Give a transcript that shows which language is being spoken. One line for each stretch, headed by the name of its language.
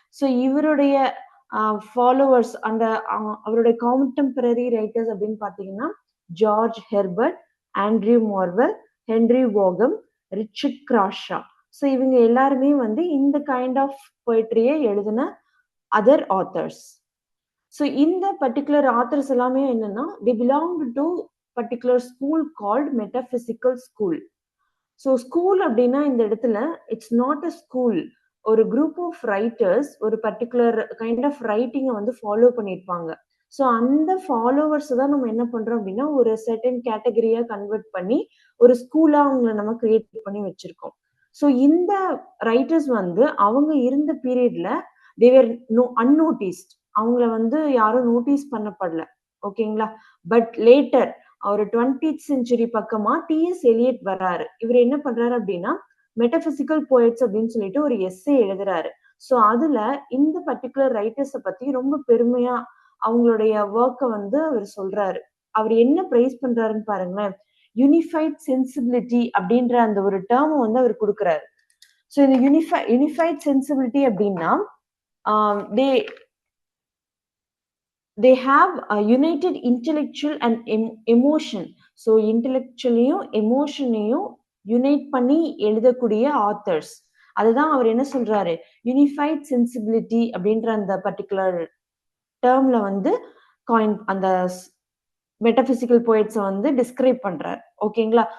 Tamil: So இவருடைய followers அந்த அவருடைய கான்டெம்பரரி ரைட்டர்ஸ் அப்படின்னு பார்த்தீங்கன்னா George Herbert, Andrew Marvel, Henry வாகம், Richard Crashaw. So இவங்க எல்லாருமே வந்து இந்த கைண்ட் ஆஃப் போய்ட்ரியை எழுதின அதர் ஆத்தர்ஸ்.
English: so இந்த particular authors
Tamil: எல்லாமே என்னன்னா
English: they belong to particular school called metaphysical school.
Tamil: So school அப்படின்னா இந்த இடத்துல
English: It's not a school.
Tamil: ஒரு குரூப் ஆஃப் ரைட்டர்ஸ் ஒரு பர்டிகுலர் கைண்ட் ஆஃப் ரைட்டிங்கை வந்து ஃபாலோ பண்ணியிருப்பாங்க. ஸோ அந்த ஃபாலோவர்ஸ் தான் நம்ம என்ன பண்றோம் அப்படின்னா ஒரு செர்டன் கேட்டகரியா கன்வெர்ட் பண்ணி ஒரு ஸ்கூலா அவங்கள நம்ம கிரியேட் பண்ணி வச்சிருக்கோம். ஸோ இந்த ரைட்டர்ஸ் வந்து அவங்க இருந்த பீரியட்ல
English: They were unnoticed.
Tamil: அவங்கள வந்து யாரும் நோட்டீஸ் பண்ணப்படல. ஓகேங்களா? பட் லேட்டர் ஒரு 20th செஞ்சுரி பக்கமா டிஎஸ் எலியட் வர்றாரு. இவர் என்ன பண்றாரு அப்படின்னா மெட்டபிசிக்கல் போயட்ஸ் அப்படின்னு சொல்லிட்டு ஒரு எஸ்ஸே எழுதுறாரு. ஸோ அதுல இந்த பர்டிகுலர் ரைட்டர்ஸை பத்தி ரொம்ப பெருமையா அவங்களுடைய ஒர்க்கை வந்து அவர் சொல்றாரு. அவர் என்ன பிரைஸ் பண்றாருன்னு பாருங்களேன். யூனிஃபைட் சென்சிபிலிட்டி அப்படின்ற அந்த ஒரு டேர்ம் வந்து அவர் கொடுக்குறாரு.
English: so இந்த unified sensibility
Tamil: அப்படின்னா
English: they have a united intellectual and emotion.
Tamil: So இன்டெலெக்சுவலையும் எமோஷனையும் unite பண்ணி எழுதக்கூடிய ஆத்தர்ஸ். அதுதான் அவர் என்ன சொல்றாரு, யூனிஃபைட் சென்சிபிலிட்டி அப்படின்ற அந்த பர்டிகுலர் டேர்ம்ல வந்து காயின் அந்த மெட்டபிசிக்கல் போய்ட்ஸை வந்து டிஸ்கிரைப் பண்றாரு. ஓகேங்களா?